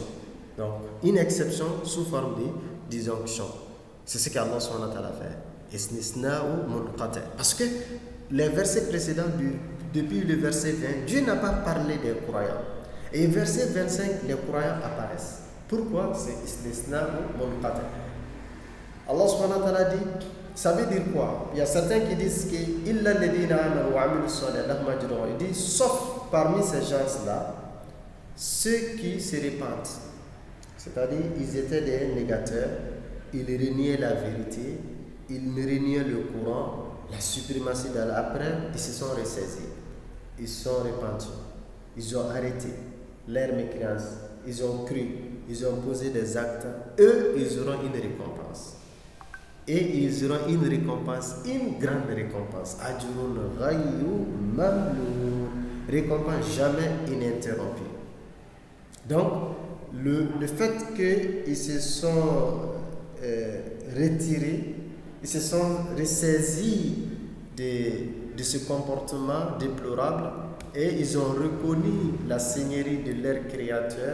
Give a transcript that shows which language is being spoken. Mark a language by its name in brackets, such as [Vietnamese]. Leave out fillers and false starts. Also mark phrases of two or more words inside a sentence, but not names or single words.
[French] Donc, une exception sous forme de disjonction. C'est ce qu'Allah [Arabic] سبحانه وتعالى [French] fait. Istisna ou munqati. Parce que les versets précédents, depuis le verset 20, Dieu n'a pas parlé des croyants. Et verset 25, les croyants apparaissent. Pourquoi? C'est [Arabic] استثناء منقطع. [French] Allah [Arabic] سبحانه وتعالى [French] dit, ça veut dire quoi? Il y a certains qui disent que [Arabic] إلا الذين آمنوا وعملوا الصالحات لهم أجر. [French] Il dit sauf parmi ces gens-là ceux qui se repentent. C'est-à-dire ils étaient des négateurs, ils reniaient la vérité, ils reniaient le Coran, la suprématie d'Allah. Après, ils se sont ressaisis, ils se sont repentis, ils ont arrêté leur mécréance, ils ont cru, ils ont posé des actes. Eux, ils auront une récompense. Et ils auront une récompense, une grande récompense. [Arabic] أجر غير ممنون. [French] Récompense jamais ininterrompue. Donc, le fait qu'ils se sont retirés, ils se sont ressaisis de ce comportement déplorable et ils ont reconnu la seigneurie de leur Créateur.